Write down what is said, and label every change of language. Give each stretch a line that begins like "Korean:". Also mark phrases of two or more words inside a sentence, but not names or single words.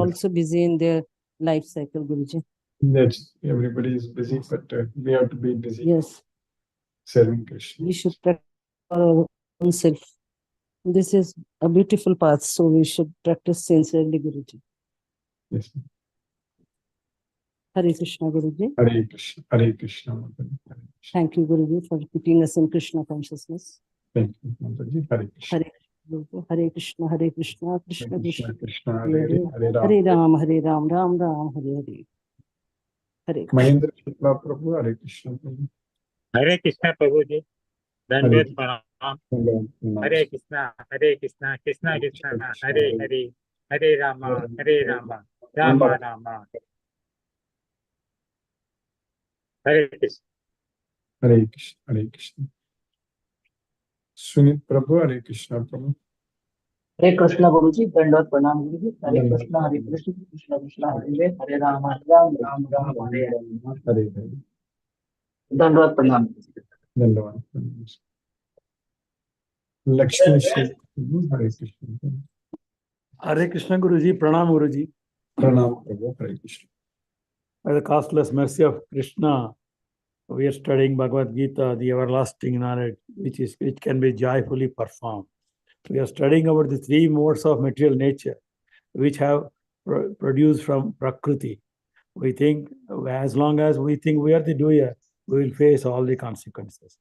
English: also busy in their life cycle, Guruji. That's everybody is busy, but we have to be busy Yes, serving Krishna. we should practice our own self. This is a beautiful path, so we should practice sincerely, Guruji. Yes. Hare Krishna, Guruji. Hare Krishna, Hare Krishna, Mataji. Hare Krishna. Thank you, Guruji, for keeping us in Krishna consciousness. Thank you, Mataji. Hare Krishna. Hare Hare Krishna, Krishna Krishna Krishna, Krishna, Hare Hare Hare, Hare Hare, Ram. Hare Ram, Ram Ram, Hare Hare. Hare Krishna. Mahendra Shukla Prabhu, Hare Krishna Prabhu. Hare Krishna Prabhuji, Hare
Hindi: दंडवत प्रणाम.
English: Krishna. Hare Krishna, Krishna Krishna, Hare Hare, Hare Rama, Rama Rama. Hare Krishna. Hare Krishna, Hare Krishna. Sunit Prabhu, Hare Krishna Prabhu.
Hindi: हरे कृष्णा गुरु जी दंडवत प्रणाम गुरु जी हरे Dandavad कृष्णा कृष्ण कृष्ण हरे हरे राम राम राम राम हरे हरे
English: Hare Hare.
Hindi: दंडवत प्रणाम गुरु जी Dandavad.
English: Lakshmi Shri Prabhu, Hare Krishna Prabhu. Hare Krishna Guruji,
Hindi: प्रणाम गुरुजी. प्रणाम प्रभु,
English: Hare Krishna. By the costless mercy of Krishna, we are studying Bhagavad Gita, the everlasting knowledge, which can be joyfully performed. We are studying about the three modes of material nature, which have produced from Prakriti. We think, as long as we think we are the doer, we will face all the consequences.